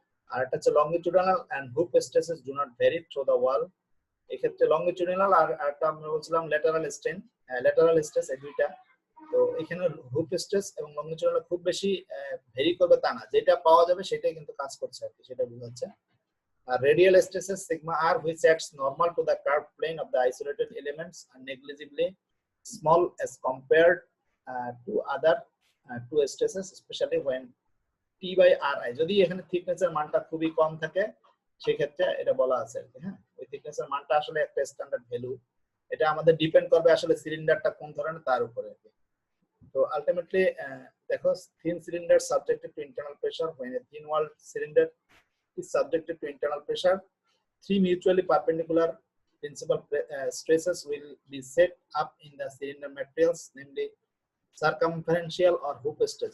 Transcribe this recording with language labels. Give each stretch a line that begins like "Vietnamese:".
Bangla: আর এটা হচ্ছে
English: Longitudinal and hoop stresses do not vary through the wall.
Bangla: এক্ষেত্রে লংগিটিউডিনাল আর একটা আমরা বলছিলাম ল্যাটারাল স্ট্রেস, এই দুইটা। তো এখানে হুপ স্ট্রেস এবং লংগিটিউডিনাল খুব বেশি ভ্যারি করবে তা না, যেটা পাওয়া যাবে সেটাই কিন্তু কাজ করছে আর কি, সেটা বোঝাচ্ছে।
English: আর radial stresses sigma আর which acts normal to the curved plane of the isolated elements and negligibly small as compared to other two stresses, especially when t by ri,
Bangla: যদি এখানে থিকনেসের মানটা খুবই কম থাকে সেই ক্ষেত্রে এটা বলা আছে আর কি। হ্যাঁ, ওই থিকনেসের মানটা আসলে একটা স্ট্যান্ডার্ড ভ্যালু, এটা আমাদের ডিপেন্ড করবে আসলে সিলিন্ডারটা কোন ধরনের তার উপরে আর কি। তো আলটিমেটলি দেখো,
English: thin cylinder subjected to internal pressure, when a thin walled cylinder is subjected to internal pressure, three mutually perpendicular principal stresses will be set up in the cylinder materials, namely circumferential or hoop stress।